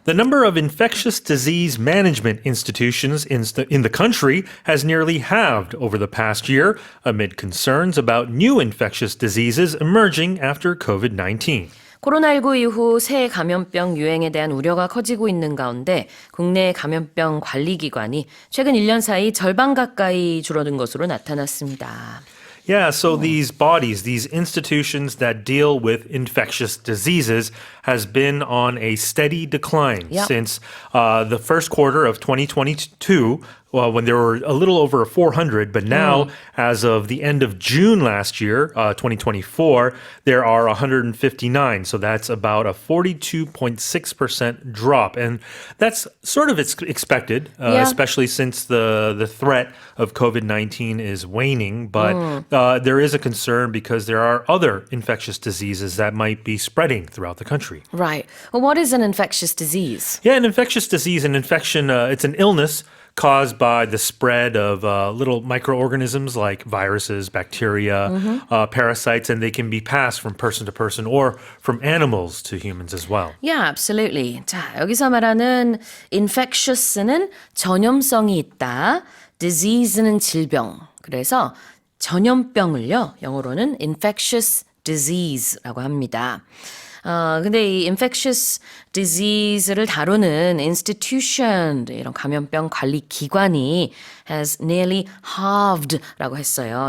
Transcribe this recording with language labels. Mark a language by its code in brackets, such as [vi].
[en] The number of infectious disease management institutions in the country has nearly halved over the past year amid concerns about new infectious diseases emerging after COVID-19. [ko] 코로나19 이후 새 감염병 유행에 대한 우려가 커지고 있는 가운데 국내 감염병 관리기관이 최근 1년 사이 절반 가까이 줄어든 것으로 나타났습니다. [en] Yeah, so these bodies, these institutions that deal with infectious diseases has been on a steady decline since the first quarter of 2022, when there were a little over 400, but now, as of the end of June last year, 2024, there are 159. So that's about a 42.6% drop. And that's sort of expected, especially since the threat of COVID-19 is waning. But there is a concern because there are other infectious diseases that might be spreading throughout the country. Right. Well, what is an infectious disease? Yeah, an infectious disease, an infection, it's an illness caused by the spread of little microorganisms like viruses, bacteria, parasites, and they can be passed from person to person or from animals to humans as well. Yeah, absolutely. [ko] 자, 여기서 말하는 infectious는 전염성이 있다. disease는 질병. 그래서 전염병을요, 영어로는 infectious disease라고 합니다. 근데 이 infectious disease를 다루는 institution, 이런 감염병 관리 기관이 [en] has nearly halved [ko] 라고 했어요.